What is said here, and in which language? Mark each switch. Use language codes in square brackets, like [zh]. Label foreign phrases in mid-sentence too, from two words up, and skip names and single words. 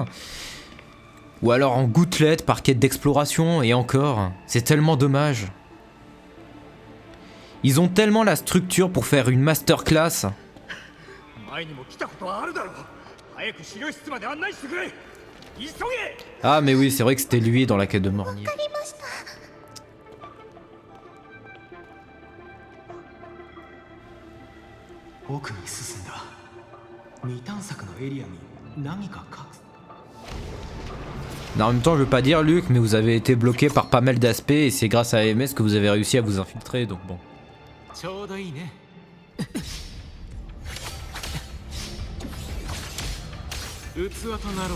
[fr] Ou alors en gouttelette par quête d'exploration, et encore, c'est tellement dommage. Ils ont tellement la structure pour faire une masterclass. Ah mais oui, c'est vrai que c'était lui dans la quête de Mornier. [ja] 奥に進んだ。未探索のエリアに何か隠す。 [fr] Non, en même temps, je veux pas dire, Luc, mais vous avez été bloqué par pas mal d'aspects et c'est grâce à AMS que vous avez réussi à vous infiltrer, donc bon. [ja] ちょうどいいね。器となろう。